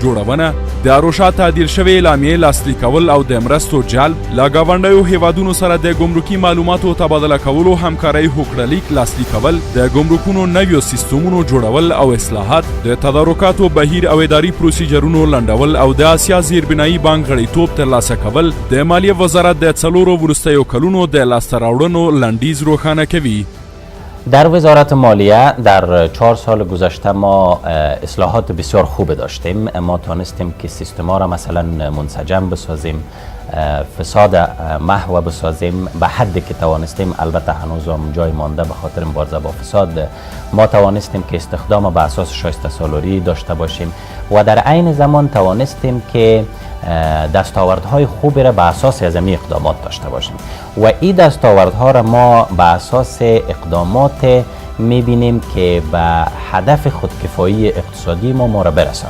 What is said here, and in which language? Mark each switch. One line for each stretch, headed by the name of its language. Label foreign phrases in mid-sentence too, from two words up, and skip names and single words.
Pashto: جوړونه، د اروشا تعدیل شوې اعلامیې لاسلیک کول او د مرستو جلب، له ګاونډیو هیوادونو سره د ګمرکي معلوماتو تبادله کولو همکارۍ هوکړلیک لاسلیک کول، د ګمرکونو نویو سیستمونو جوړول او اصلاحات، د تدارکاتو بهیر او اداري پروسیجرونو لنډول او د آسیا زیربنایي بانک غړیتوب ترلاسه کول، د مالیې وزارت د څلورو وروستیو کلونو د لاسته راوړنو لنډیز روښانه کوي.
Persian: در وزارت مالیه در 4 سال گذشته ما اصلاحات بسیار خوب داشتیم. ما توانستیم که سیستم ها را مثلا منسجم بسازیم، فساد محو بسازیم به حدی که توانستیم. البته هنوز هم جای مانده به خاطر مبارزه با فساد. ما توانستیم که استخدام به اساس شایسته سالاری داشته باشیم و در عین زمان توانستیم که دستاوردهای خوبی را به اساس اعظمی اقدامات داشته باشیم و این دستاوردها را ما به اساس اقدامات میبینیم که به هدف خودکفایی اقتصادی ما را برسانه.